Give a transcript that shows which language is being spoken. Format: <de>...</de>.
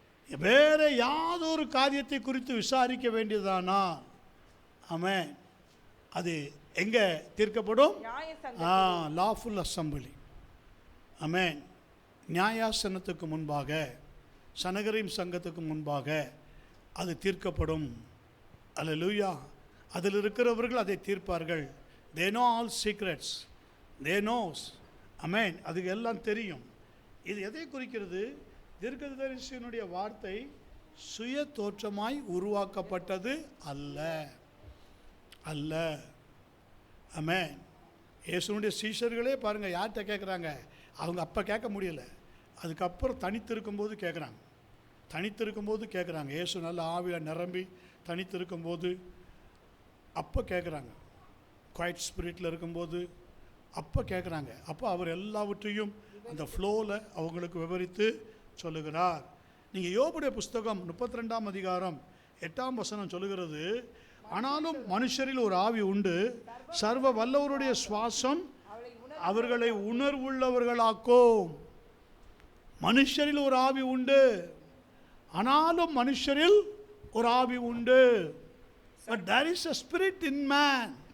<ta>வேற யாதொரு காரியத்தை குறித்து விசாரிக்க வேண்டியதானால் ஆமென், அது எங்க தீர்க்கப்படும்? Lawful assembly. ஆமென். நியாயாசனத்துக்கு முன்பாக, சனகரிம் சங்கத்துக்கு முன்பாக அது தீர்க்கப்படும். அல்லேலூயா. அதில் இருக்கிறவர்கள் அதை தீர்ப்பார்கள்.</ta> <en>they know all secrets, they knows.</en> <ta>ஆமென். அதுக்கு எல்லாம் தெரியும். இது எதை குறிக்கிறது? தீர்க்கதரிசியினுடைய வார்த்தை சுய தோற்றமாய் உருவாக்கப்பட்டது அல்ல, அல்ல. ஆமென். இயேசுனுடைய சீஷர்களே பாருங்கள், யார்கிட்ட கேட்குறாங்க? அவங்க அப்போ கேட்க முடியல, அதுக்கப்புறம் தனித்திருக்கும்போது கேட்குறாங்க. தனித்திருக்கும்போது கேட்குறாங்க. இயேசு நல்ல ஆவியில் நிரம்பி தனித்திருக்கும்போது அப்போ கேட்குறாங்க. குவைட் ஸ்பிரிட்டில் இருக்கும்போது அப்போ கேட்குறாங்க. அப்போ அவர் எல்லாவற்றையும் அந்த ஃப்ளோவில் அவங்களுக்கு விவரித்து சொல்லுகிறார். நீங்கள் யோபுடைய புஸ்தகம் 32ஆம் அதிகாரம் 8ஆம் வசனம் சொல்லுகிறது, ஆனாலும் மனுஷரில் ஒரு ஆவி உண்டு, சர்வ வல்லவருடைய சுவாசம் அவர்களை உணர்வுள்ளவர்களாக்கும். மனுஷரில் ஒரு ஆவி உண்டு, ஆனாலும் மனுஷரில் ஒரு ஆவி உண்டு.</ta> <en>But there is a spirit in man.</en>